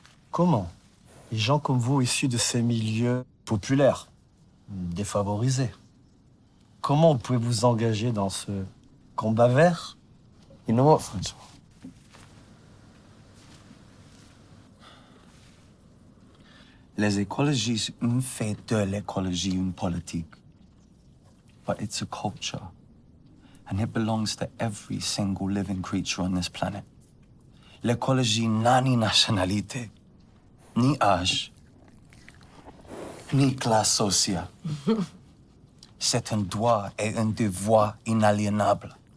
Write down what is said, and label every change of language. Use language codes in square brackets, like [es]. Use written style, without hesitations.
[fr] Comment les gens comme vous, issus de ces milieux populaires, défavorisés, comment vous pouvez vous engager dans ce combat vert? [en] You know what, François? [fr] Les écologistes ont fait de l'écologie une politique. [en] But it's a culture. And it belongs to every single living creature on this planet. [fr] L'écologie n'a ni nationalité, ni âge, ni classe sociale. C'est un droit et un devoir inaliénable.